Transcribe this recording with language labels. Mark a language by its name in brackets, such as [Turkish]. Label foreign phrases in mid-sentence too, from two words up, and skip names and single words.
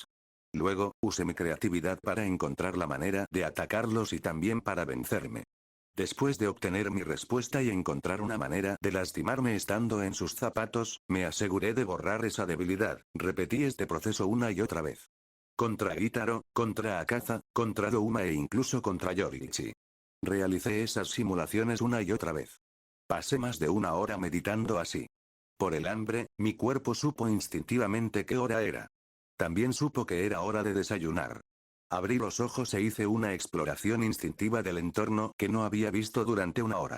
[Spanish] Luego, usé mi creatividad para encontrar la manera de atacarlos y también para vencerme. Después de obtener mi respuesta y encontrar una manera de lastimarme estando en sus zapatos, me aseguré de borrar esa debilidad. Repetí este proceso una y otra vez. Contra Gitaro, contra Akaza, contra Douma e incluso contra Yoriichi. Realicé esas simulaciones una y otra vez. Pasé más de una hora meditando así. Por el hambre, mi cuerpo supo instintivamente qué hora era. También supo que era hora de desayunar. Abrí los ojos e hice una exploración instintiva del entorno que no había visto durante una hora.